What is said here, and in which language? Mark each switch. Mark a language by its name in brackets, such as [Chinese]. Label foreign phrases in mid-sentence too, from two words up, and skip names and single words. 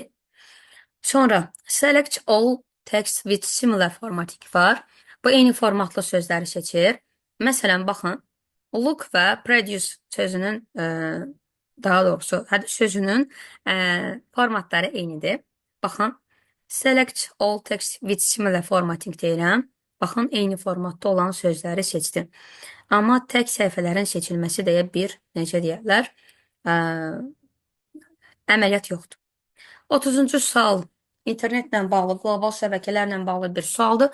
[Azerbaijani] Sonra [English] Select All Text with Similar Formatting [Azerbaijani] var. Bu eyni formatlı sözləri seçir. Məsələn, baxın, look və produce sözünün, daha doğrusu, sözünün formatları eynidir. Baxın, [English] select all text with similar formatting [Azerbaijani] deyirəm. Baxın, eyni formatda olan sözləri seçdim. Amma tək səhifələrin seçilməsi deyə bir, necə deyərlər, əməliyyat yoxdur. 30-cu sual. İnternetlə bağlı, qlobal şəbəkələrlə bağlı bir sualdır.